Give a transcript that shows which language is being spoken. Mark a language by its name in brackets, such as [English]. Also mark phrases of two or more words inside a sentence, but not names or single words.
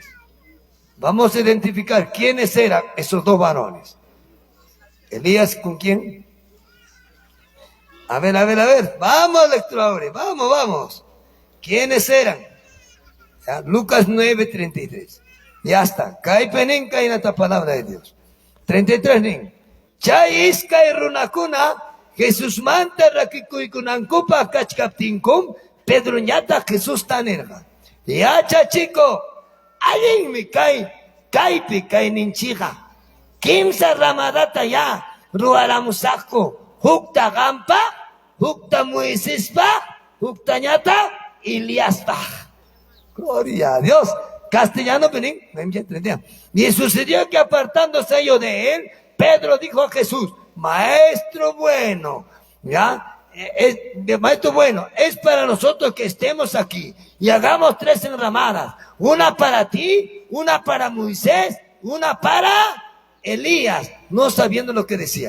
[Spanish] Vamos a identificar quiénes eran esos dos varones. Elías, ¿con quién? A ver. Vamos, lectores, vamos. ¿Quiénes eran? Ya, Lucas 9:33. Ya está. [Quechua] Kaipenin kainata [Spanish] palabra de Dios. [Quechua] 33 nin. Chay iskay runakuna Jesús manta rakikuikunankupa kachkaptinkum Pedro ñata Jesús tanerga. [Spanish] Ya chico, alguien me [Quechua] kaipi ninchiga. Kimsa ramadata ya ruaramusako. Hukta gampa, hukta Moiséspa, hukta ñata Iliaspa. [Spanish] Gloria a Dios. Castellano, Benín. Y sucedió que apartándose ellos de él, Pedro dijo a Jesús: Maestro bueno, ¿ya? Maestro bueno, es para nosotros que estemos aquí y hagamos 3 enramadas, una para ti, una para Moisés, una para Elías, no sabiendo lo que decía.